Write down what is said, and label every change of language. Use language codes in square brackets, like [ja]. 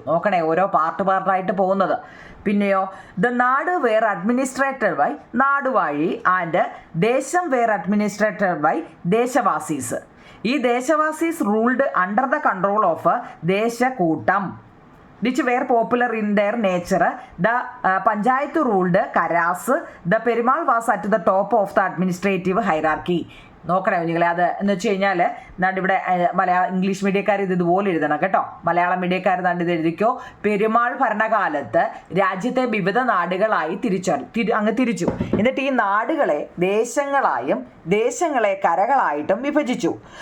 [ml] നോക്കണേ, ഓരോ പാർട്ടായിട്ട് പോകുന്നത്. പിന്നെയോ [en] The nadu were administrated by naduvazhi and desam were administrated by desavazhis. ഈ desavazhis ruled under the control of desakkoottam which were popular in their nature. The Panchayat ruled Karas. The Perumal was at the top of the administrative hierarchy. [ml] നോക്കണേ കുഞ്ഞുങ്ങളെ. അത് എന്ന് വെച്ച് കഴിഞ്ഞാൽ ഇവിടെ English മീഡിയക്കാർ ഇതുപോലെ എഴുതണം കേട്ടോ. മലയാളം മീഡിയക്കാർ ഇത് എഴുതിക്കോ. പെരുമാൾ ഭരണകാലത്ത് രാജ്യത്തെ വിവിധ നാടുകളായി അങ്ങ് തിരിച്ചു. എന്നിട്ട് ഈ നാടുകളെ ദേശങ്ങളായും ദേശങ്ങളെ കരകളായിട്ടും വിഭജിച്ചു.